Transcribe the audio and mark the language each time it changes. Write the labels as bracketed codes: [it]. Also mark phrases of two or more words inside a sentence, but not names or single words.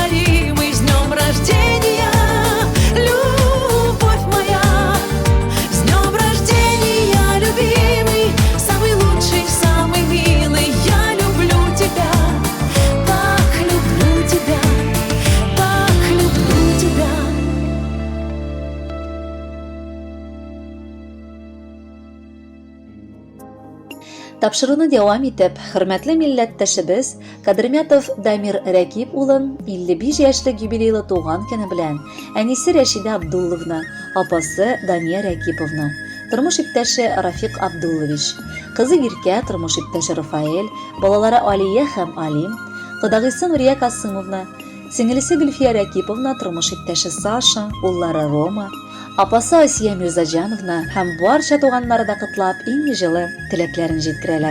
[ru] С днем рождения, любовь моя. С днем рождения, любимый, самый лучший, самый милый, я люблю тебя, так люблю тебя, так люблю тебя. [tt] Тапшыруны дәвам итеп, хөрмәтле милләттәшебез Кадырмятов Дамир Рәкип улын 55 яшьлек юбилейлы туган көне белән әнисе Рәшидә Абдулловна, апасы Дания Рәкиповна, тормыш иптәше Рафик Абдуллович, кызы Иркә, тормыш иптәше Рафаэль, балалары Алия һәм Алим, кодагыйсы Нурия Касымовна, сеңелесе Гөлфия Рәкиповна, тормыш иптәше Саша, уллары Рома, апасы Асия Мирзаҗановна һәм барча туганнары да котлап иң җылы теләкләрен җиткерәләр.